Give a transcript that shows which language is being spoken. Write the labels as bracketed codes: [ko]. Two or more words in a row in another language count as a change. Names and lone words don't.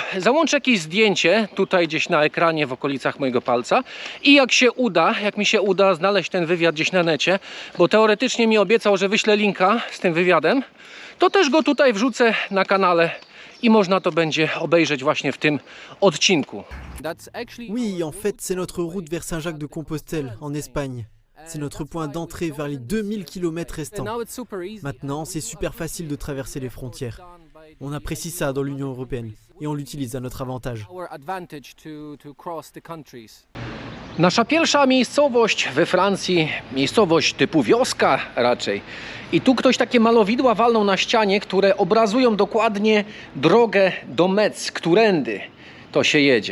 [pl] Załączę jakieś zdjęcie tutaj gdzieś na ekranie w okolicach mojego palca i jak mi się uda znaleźć ten wywiad gdzieś na necie, bo teoretycznie mi obiecał, że wyślę linka z tym wywiadem, to też go tutaj wrzucę na kanale i można to będzie obejrzeć właśnie w tym odcinku. [fr] Oui, en fait, c'est notre route vers Saint-Jacques-de-Compostelle, en Espagne. C'est notre point d'entrée vers les 2000 km restants. Maintenant, c'est super facile de traverser les frontières. On apprécie ça dans l'Union européenne et on l'utilise à notre avantage. [pl] Nasza pierwsza miejscowość we Francji, miejscowość typu wioska raczej. I tu ktoś takie malowidła walnął na ścianie, które obrazują dokładnie drogę do Metz, którędy to się jedzie.